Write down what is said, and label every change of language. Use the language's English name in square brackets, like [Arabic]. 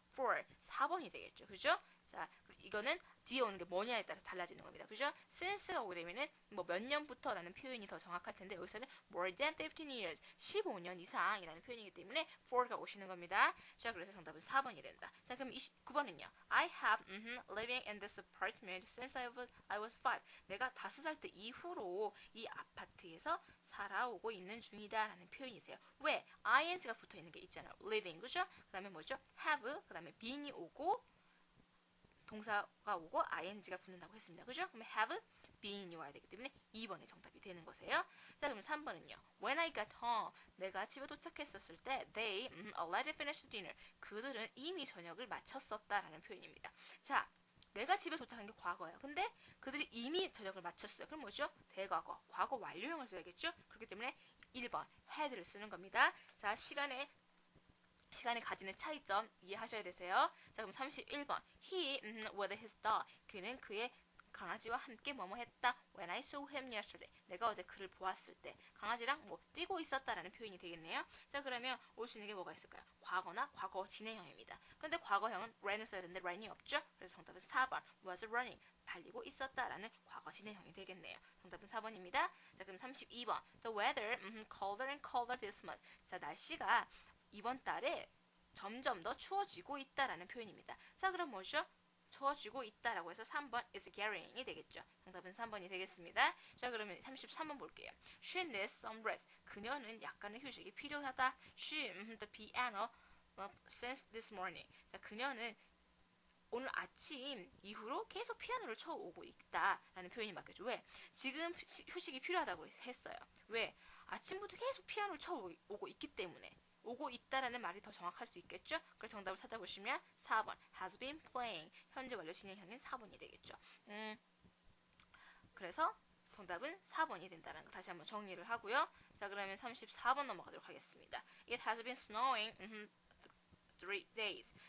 [Korean] for 4번이 되겠죠. 그죠? 자, 이거는 뒤에 오는 게 뭐냐에 따라서 달라지는 겁니다. 그죠? since가 오게 되면은 몇 년부터라는 표현이 더 정확할 텐데 여기서는 [English] more than 15 years [Korean] 15년 이상이라는 표현이기 때문에 for가 오시는 겁니다. 자, 그래서 정답은 4번이 된다. 자, 그럼 29번은요. [English] I have living in this apartment since I was 5. [Korean] 내가 5살 때 이후로 이 아파트에서 살아오고 있는 중이다라는 표현이세요. 왜? ing가 붙어 있는 게 있잖아요. living, 그죠? 그 다음에 뭐죠? have, 그 다음에 being이 오고 동사가 오고 ing가 붙는다고 했습니다. 그죠? 그러면 have, being이 와야 되기 때문에 2번이 정답이 되는 거세요. 자, 그럼 3번은요. [English] When I got home, [Korean] 내가 집에 도착했었을 때 [English] they already finished dinner. [Korean] 그들은 이미 저녁을 마쳤었다라는 표현입니다. 자, 내가 집에 도착한 게 과거예요. 근데 그들이 이미 저녁을 마쳤어요. 그럼 뭐죠? 대과거, 과거 완료형을 써야겠죠? 그렇기 때문에 1번 had를 쓰는 겁니다. 자, 시간에 가지는 차이점 이해하셔야 되세요. 자, 그럼 31번. [English] He with his dog. [Korean] 그는 그의 강아지와 함께 뭐뭐 했다. [English] When I saw him yesterday. [Korean] 내가 어제 그를 보았을 때 강아지랑 뛰고 있었다라는 표현이 되겠네요. 자, 그러면 올 수 있는 게 뭐가 있을까요? 과거나 과거 진행형입니다. 그런데 과거형은 ran을 써야 되는데 ran이 없죠? 그래서 정답은 4번. [English] was running. [Korean] 달리고 있었다라는 과거 진행형이 되겠네요. 정답은 4번입니다. 자, 그럼 32번. [English] The weather colder and colder this month. [Korean] 자, 날씨가 이번 달에 점점 더 추워지고 있다라는 표현입니다. 자, 그럼 뭐죠? 추워지고 있다라고 해서 3번 is getting이 되겠죠. 정답은 3번이 되겠습니다. 자, 그러면 33번 볼게요. [English] She needs some rest. [Korean] 그녀는 약간의 휴식이 필요하다. [English] She the piano since this morning. [Korean] 자, 그녀는 오늘 아침 이후로 계속 피아노를 쳐오고 있다라는 표현이 맞겠죠. 왜? 지금 휴식이 필요하다고 했어요. 왜? 아침부터 계속 피아노를 쳐오고 있기 때문에. 오고 있다라는 말이 더 정확할 수 있겠죠? 그래서 정답을 찾아보시면 4번 [English] has been playing [Korean] 현재 완료 진행형인 4번이 되겠죠. 그래서 정답은 4번이 된다는 거 다시 한번 정리를 하고요. 자, 그러면 34번 넘어가도록 하겠습니다. [English] It has been snowing 3 days.